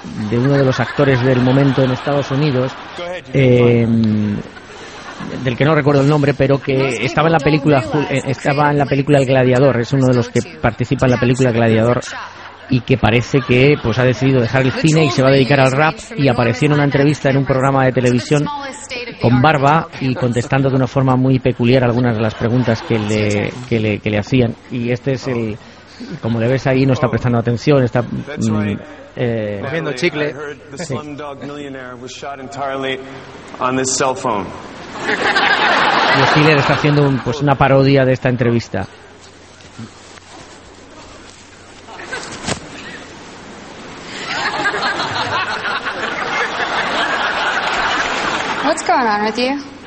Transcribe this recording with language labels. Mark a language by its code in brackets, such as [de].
[es] de uno de los actores del momento en Estados Unidos, del que no recuerdo el nombre, pero que estaba en la película El Gladiador, es uno de los que participa en la película El Gladiador y que parece que pues ha decidido dejar el cine y se va a dedicar al rap, y apareció en una entrevista en un programa de televisión con barba y contestando de una forma muy peculiar algunas de las preguntas que le hacían. Y este es el... Como le ves ahí, no está prestando atención, está... cogiendo chicle. [en] The Slumdog Millionaire was shot entirely on this cell phone. [es] Y Stiller está haciendo pues una parodia de esta entrevista. [en] What's going on with you?